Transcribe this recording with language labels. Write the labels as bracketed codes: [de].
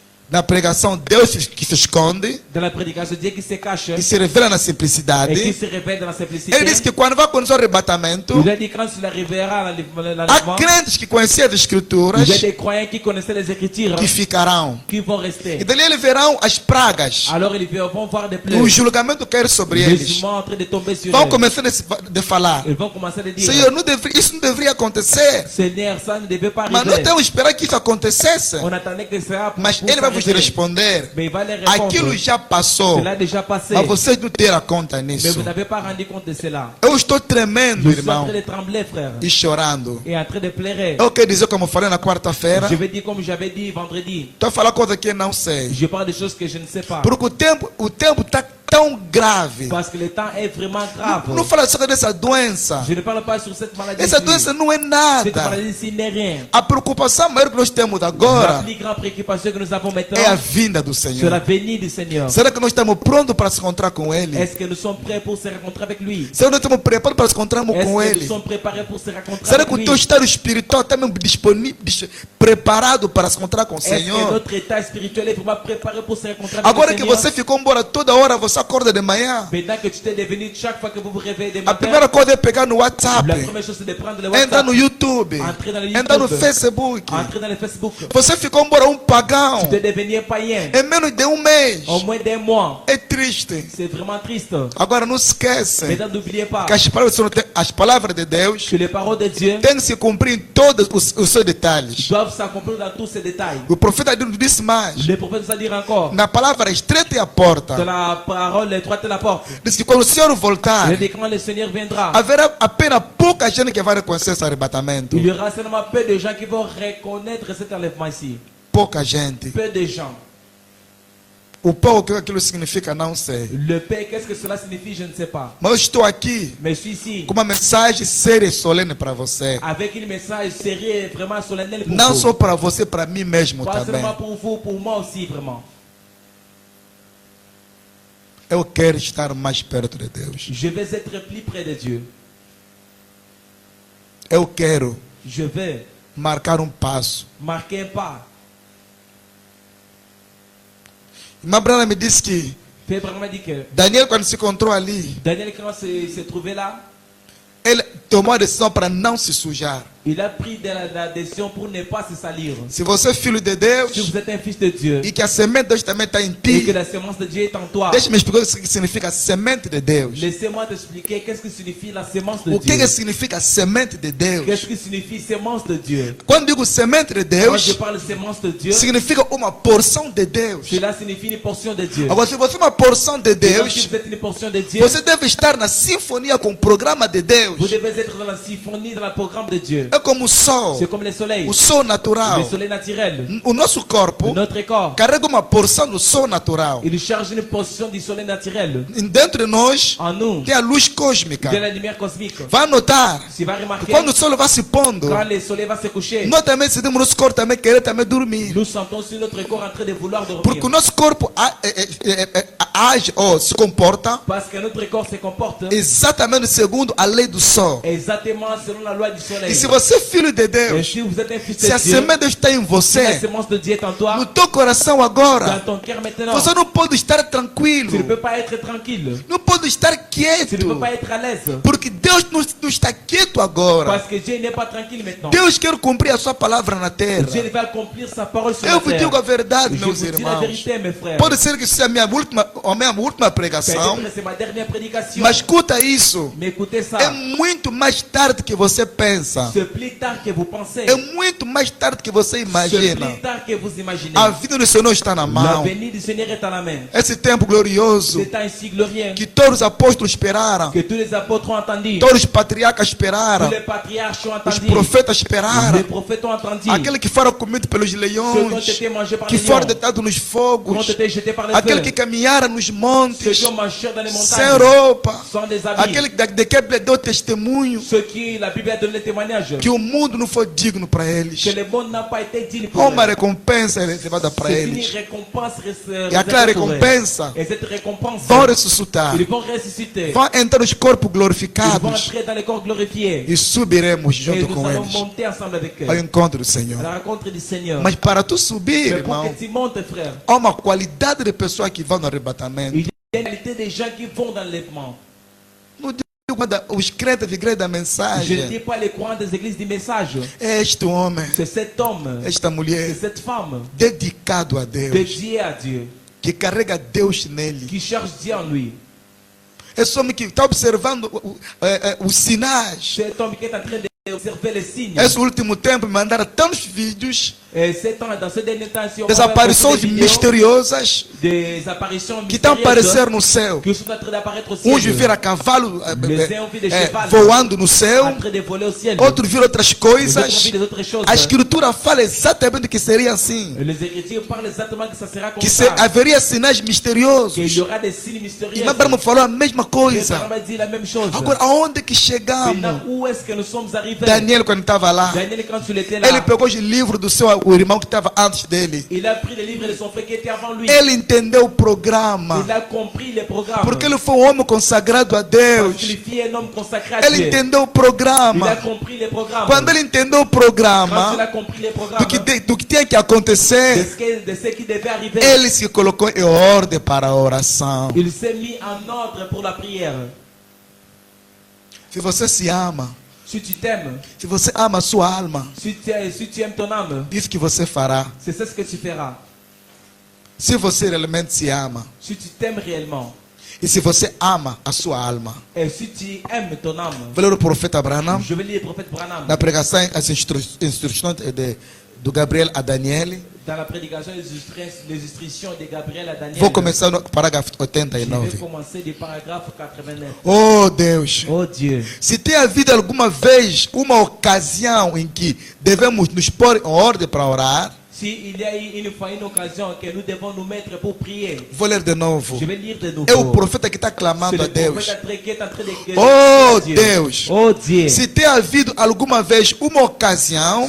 [pt] Na pregação, Deus que se esconde, [fr] Dans la prédication, Dieu qui se cache [pt] que se revela na [fr] et qui [pt] simplicidade. [fr] se révèle dans la simplicité. [pt] Ele disse que quando vai acontecer o arrebatamento, [fr] Il a dit quand il arrivera l'enlèvement, [pt] há crentes que conheciam as escrituras [fr] il y a des croyants qui connaissaient les Écritures [pt] que ficarão. [fr] qui vont rester. [pt] E dali eles verão as pragas. [fr] Alors ils vont voir des [pt] O [fr] plaies. [pt] julgamento cair sobre [fr] Le [pt] eles. [fr] jugement en train de tomber sur [pt] Vão [fr] eux. [pt] começar a falar: [fr] Ils vont commencer à dire, [pt] Senhor, isso não deveria acontecer. [fr] Seigneur, ça ne devait pas [pt] Mas nós [fr] arriver. [pt] temos que esperar que isso acontecesse. [fr] On attendait que ça [pt] Mas [fr] puisse [pt] ele vai vos [fr] arriver. [pt] responder: [fr] Mais il va les répondre. [pt] aquilo já passou. [fr] Cela a déjà passé. [pt] Mas vocês não terão conta [fr] Mais [pt] nisso. [fr] vous n'avez pas rendu compte de cela. [pt] Eu estou tremendo, [fr] Je suis en [pt] irmão, [fr] train de trembler, frère. [pt] e chorando. [fr] Et en train de pleurer. [pt] Eu quero dizer, como eu falei na quarta-feira, [fr] Je vais dire comme j'avais dit vendredi. [pt] estou a falar coisa que eu não sei. [fr] Je parle de choses que je ne sais pas. [pt] Porque o tempo está tão grave. [fr] Parce que le temps est vraiment grave. [pt] Não fala só dessa doença. [fr] Je ne parle pas sur cette maladie. [pt] Essa doença não é [fr] Cette [pt] nada. [fr] maladie ici n'est rien. [pt] A preocupação maior que nós temos [fr] La [pt] agora [fr] plus grande préoccupation que nous avons maintenant, [pt] é a vinda do [fr] c'est [pt] Senhor. [fr] la venue du Seigneur. [pt] Será que nós estamos prontos para se encontrar com Ele? [fr] Est-ce que nous sommes prêts pour se rencontrer avec lui? [pt] Será que nós estamos preparados para se encontrarmos [fr] Est-ce [pt] com [fr] que nous [pt] Ele? [fr] sommes préparés pour se rencontrer [pt] Será [fr] avec [pt] que o [fr] lui? [pt] teu estado espiritual está mesmo disponível, preparado para se encontrar com o [fr] Est-ce que [pt] Senhor? [fr] notre état spirituel est vraiment préparé pour se rencontrer avec [pt] Agora [fr] le [pt] que [fr] Seigneur? [pt] você ficou embora toda hora, você acorda de manhã. [fr] Maintenant que tu t'es devenu, chaque fois que vous vous réveillez des [pt] A [fr] matins, [pt] primeira coisa é pegar no WhatsApp, [fr] la première chose c'est de prendre le [pt] entrar [fr] WhatsApp, [pt] no YouTube, [fr] entrer dans le [pt] entrar no [fr] YouTube, [pt] Facebook. [fr] entrer dans le Facebook. [pt] Você ficou embora pagão. [fr] Tu t'es devenu un païen. [pt] Em menos de mês. [fr] En moins d'un mois. [pt] É triste. [fr] C'est vraiment triste. [pt] Agora não esquece [fr] Maintenant, n'oubliez pas [pt] que as palavras de Deus [fr] que les paroles de Dieu [pt] têm que se cumprir em todos os seus detalhes. [fr] doivent s'accomplir dans tous ces détails. [pt] O profeta disse mais. [fr] Le prophète va dire encore, [pt] Na palavra estreita é a porta. [fr] dans la parole étroite de la porte, [pt] Diz que quando o Senhor voltar, [fr] il dit quand le Seigneur viendra, [pt] haverá apenas pouca gente que vai reconhecer esse arrebatamento. [fr] il y aura seulement peu de gens qui vont reconnaître cet enlèvement ici. [pt] Pouca gente. [fr] Peu de gens. [pt] O pão, o que aquilo significa, não sei. [fr] Le paix, qu'est-ce que cela signifie, je ne sais pas. [pt] Mas eu estou aqui [fr] Mais je suis ici [pt] com uma mensagem séria e solene para você. [fr] avec une message sérieux, vraiment solennel pour [pt] Não [fr] vous. [pt] só para você, para mim mesmo [fr] Pas [pt] também. [fr] seulement pour vous, pour moi aussi, vraiment. [pt] Eu quero estar mais perto de Deus. [fr] Je vais être plus près de Dieu. [pt] Eu quero [fr] Je vais [pt] marcar passo. [fr] marquer un pas. [pt] Irmã Brana me disse que [fr] Frère Branham m'a dit que [pt] Daniel, quando se encontrou ali, [fr] Daniel, quand se trouvait là, [pt] ele tomou a decisão para não se sujar. [fr] il a pris la décision pour ne pas se salir. [pt] Se você é filho de [fr] Si [pt] Deus [fr] vous êtes un fils de Dieu [pt] e que a semente de Deus também está em [fr] et que [pt] ti, [fr] la semence de Dieu est en toi, [pt] deixa-me explicar o que significa semente de Deus. [fr] laissez-moi t'expliquer qu'est-ce que signifie la semence de [pt] O [fr] Dieu. [pt] que significa semente de Deus? [fr] Qu'est-ce que signifie semence de Dieu? [pt] Quando digo semente de [fr] Quand je [pt] Deus, [fr] parle semence de Dieu, [pt] significa uma porção de Deus. [fr] cela signifie une portion de Dieu. [pt] Agora, se você é uma porção de [fr] Et donc, si [pt] Deus, [fr] vous êtes une portion de Dieu, [pt] você deve estar na sinfonia com o programa de Deus. [fr] vous devez être dans la symphonie, dans le programme de Dieu. [pt] É como o sol, [fr] C'est comme le soleil. [pt] o sol natural. [fr] Le soleil naturel. [pt] O nosso corpo [fr] Notre corps, [pt] carrega uma porção do sol natural. [fr] il charge une portion du soleil naturel. [pt] Dentro de nós [fr] En nous, [pt] tem a luz cósmica. [fr] de la lumière cosmique. [pt] Vai notar [fr] Tu vas [pt] que [fr] remarquer, [pt] quando o sol vai se pondo, [fr] quand le soleil va se coucher, [pt] nós também sentimos nosso corpo também querer também dormir. [fr] nous sentons sur notre corps en train de vouloir dormir. [pt] Porque o nosso corpo age ou se comporta [fr] Parce que notre corps se comporte [pt] exatamente segundo a lei do sol. [fr] exactement selon la loi du soleil. [pt] E se você é filho de [fr] Et [pt] Deus, [fr] si vous êtes un fils [pt] se a [fr] de Dieu, [pt] semente de Deus está em [fr] si la [pt] você, [fr] semence de Dieu est en toi, [pt] no teu coração [fr] dans [pt] agora, [fr] ton cœur maintenant, [pt] você não pode estar [fr] tu ne [pt] tranquilo, [fr] peux pas être tranquille. [pt] não pode estar [fr] Tu ne [pt] quieto, [fr] peux pas être à l'aise. [pt] porque Deus não está quieto agora. [fr] Parce que Dieu n'est pas tranquille maintenant. [pt] Deus quer cumprir a sua palavra na terra. [fr] Dieu va accomplir sa parole sur [pt] Eu [fr] la [pt] vos [fr] terre. [pt] digo a verdade, [fr] Je [pt] meus [fr] vous dis la [pt] irmãos. [fr] vérité, mes frères. [pt] Pode ser que seja a minha última pregação, [fr] Peut-être c'est ma dernière prédication. [pt] mas escuta isso. [fr] Mais écoutez ça. [pt] É muito mais tarde que você pensa. [fr] C'est plus tard que vous pensez. [pt] É muito mais tarde que você [fr] C'est [pt] imagina. [fr] plus tard que vous imaginez. [pt] A vida do Senhor está na mão. [fr] L'avenir du Seigneur est à la main. [pt] Esse tempo glorioso [fr] C'est un si glorieux [pt] que todos os apóstolos esperaram, [fr] que tous les apôtres ont entendu. [pt] todos os patriarcas esperaram, [fr] Tous les patriarches ont [pt] os [fr] entendu. [pt] profetas esperaram, [fr] Les prophètes ont entendu. [pt] aquele que foram comidos pelos [fr] Ceux qui ont [pt] leões, [fr] été mangés par [pt] que [fr] les [pt] foram [fr] lions. [pt] deitados nos [fr] Qui ont [pt] fogos, [fr] été jetés par les [pt] aquele [fr] feux. [pt] que caminharam nos [fr] Ceux [pt] montes, [fr] qui ont marché dans les [pt] sem [fr] montagnes. [pt] roupa, [fr] Sans des habits. [pt] aquele de que a Bíblia deu testemunho [fr] Ceux qui, la Bible a donné le témoignage. [pt] que o mundo não foi digno para eles. [fr] Que le monde n'a pas été digne pour [pt] Uma [fr] eux. [pt] recompensa é levada para [fr] C'est une [pt] eles. [fr] récompense [pt] E aquela [fr] réservée pour eux. [pt] recompensa [fr] Et cette récompense, [pt] vão ressuscitar, [fr] ils vont ressusciter. [pt] vão entrar nos corpos [fr] Ils vont [pt] glorificados [fr] entrer dans les corps glorifiés. [pt] e subiremos [fr] Et [pt] junto [fr] nous [pt] com [fr] allons [pt] eles [fr] monter ensemble avec eux. [pt] ao encontro do [fr] À [pt] Senhor. [fr] la rencontre du Seigneur. [pt] Mas para tu subir, [fr] Mais pour [pt] irmão, [fr] que tu montes, frère, [pt] há uma qualidade de pessoas que vão no arrebatamento. [fr] il y a une qualité des gens qui vont dans l'enlèvement. [pt] Não digo os crentes de igreja da [fr] Je ne [pt] mensagem. [fr] dis pas les courants des églises du message. [pt] É este homem, [fr] C'est cet homme, [pt] esta [fr] c'est [pt] mulher, [fr] cette femme [pt] dedicado a Deus, [fr] dédiée à Dieu, [pt] que carrega Deus nele. [fr] qui cherche Dieu en lui. [pt] Esse homem que está observando os sinais. [fr] Cet homme qui est en train d'observer les signes. [pt] Esse último tempo me mandaram tantos vídeos, [fr] Et cet homme, dans ce dernier temps, si on [pt] das [fr] va voir [pt] aparições [fr] beaucoup de vidéos, [pt] misteriosas [fr] des apparitions [pt] que estão a [fr] mystérieuses [pt] aparecer no céu. [fr] qui sont en train d'apparaître au ciel. [pt] Uns viram a cavalo [fr] Les uns ont vu des chevals [pt] voando no céu, [fr] en train de voler au ciel. [pt] outros viram outras [fr] Les autres ont vu [pt] coisas. [fr] des autres choses. [pt] A escritura fala exatamente que seria assim, [fr] Les Écritures parlent exactement que ça sera comme [pt] que [fr] ça. [pt] haveria sinais [fr] Qu'il [pt] misteriosos. [fr] y aura des signes [pt] E [fr] mystérieux. [pt] Abraão falou a mesma [fr] Et [pt] coisa. [fr] Abraham a dit la même chose. [pt] Agora, aonde que [fr] Maintenant, [pt] chegamos? [fr] où est-ce que nous sommes arrivés? [pt] Daniel, quando estava lá, [fr] Daniel, quand il était là, [pt] ele pegou os livros do seu o irmão que estava antes dele. [fr] il a pris les livres de son frère qui était avant lui. [pt] Ele entendeu o programa, [fr] Il a compris les programmes. [pt] porque ele foi um homem consagrado a Deus. [fr] Parce qu'il est un homme consacré à [pt] Ele [fr] Dieu. [pt] entendeu o [fr] Il a [pt] programa. [fr] compris les programmes. [pt] Quando ele entendeu o [fr] Quand il a [pt] programa [fr] compris les programmes [pt] do que tinha que acontecer, [fr] de ce qui devait arriver, [pt] ele se colocou em ordem para a oração. [fr] il s'est mis en ordre pour la prière. [pt] Se você se ama, [fr] Si tu t'aimes, [pt] se você ama a sua alma, [fr] si tu aimes ton âme, [pt] isso que você fará. [fr] c'est ça ce que tu feras. [pt] Se você realmente se ama, [fr] Si tu t'aimes réellement, [pt] e se você ama a sua alma. [fr] et si tu aimes ton âme, [pt] Vou ler o profeta Branham, [fr] je vais lire le prophète Branham. [pt] na pregação, as instruções do Gabriel a Daniel. [fr] Dans la prédication, les instructions de Gabriel à Daniel. [pt] Vou começar no parágrafo [fr] Je vais [pt] 89. [fr] commencer du paragraphe 89. [pt] Oh Deus, [fr] Oh Dieu, [pt] se tem havido alguma vez uma ocasião em que devemos nos pôr em ordem para orar, [fr] s'il y a eu une fois une occasion que nous devons nous mettre pour prier, [pt] vou ler de novo. [fr] je vais lire de nouveau. [pt] É o profeta que está [fr] C'est [pt] clamando a [fr] le [pt] Deus. [fr] prophète qui est en train de [pt] Oh [fr] Dieu. [pt] Deus, [fr] Oh Dieu, [pt] se tem havido alguma vez uma ocasião